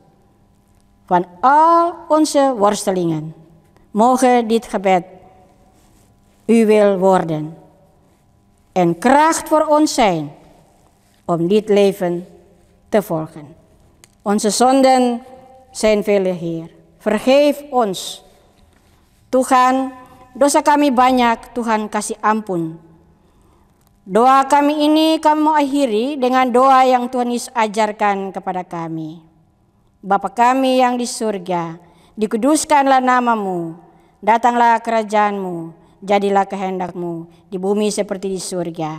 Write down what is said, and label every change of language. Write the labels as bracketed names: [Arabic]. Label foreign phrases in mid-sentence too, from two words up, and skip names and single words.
[Dutch] Van al onze worstelingen, mogen dit gebed uw wil worden en kracht voor ons zijn om dit leven te volgen. Onze zonden zijn vele, Heer. Vergeef ons. [Indonesian] Tuhan, dosa kami banyak, Tuhan kasih ampun. Doa kami ini kami mau akhiri dengan doa yang Tuhan Yesus ajarkan kepada kami. Bapa kami yang di surga, dikuduskanlah namamu, datanglah kerajaanmu, jadilah kehendakmu di bumi seperti di surga.